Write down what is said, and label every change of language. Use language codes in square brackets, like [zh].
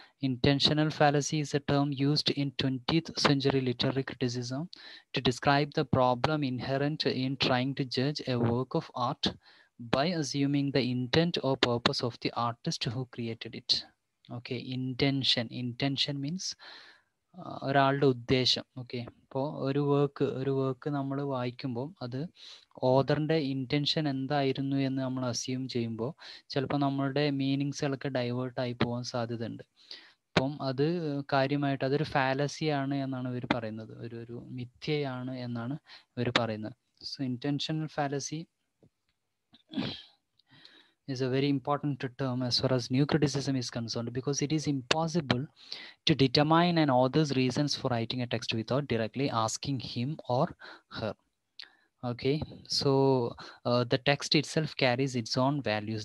[en] Intentional fallacy is a term used in 20th century literary criticism to describe the problem inherent in trying to judge a work of art by assuming the intent or purpose of the artist who created it. Okay, intention means [ml] ഒരാളുടെ ഉദ്ദേശം. Okay, ഇപ്പോൾ ഒരു work നമ്മൾ വായിക്കുമ്പോൾ അത് ഓതറിൻ്റെ intention എന്തായിരുന്നു എന്ന് നമ്മൾ അസ്യൂം ചെയ്യുമ്പോൾ ചിലപ്പോൾ നമ്മളുടെ മീനിങ്സുകളൊക്കെ ഡൈവേർട്ടായി പോകാൻ സാധ്യതയുണ്ട്. അപ്പം അത് കാര്യമായിട്ട് അതൊരു ഫാലസിയാണ് എന്നാണ് ഇവർ പറയുന്നത്, ഒരു മിഥ്യയാണ് എന്നാണ് ഇവർ പറയുന്നത്. [en] So intentional fallacy is a very important term as far as new criticism is concerned, because it is impossible to determine an author's reasons for writing a text without directly asking him or her. Okay, so the text itself carries its own values.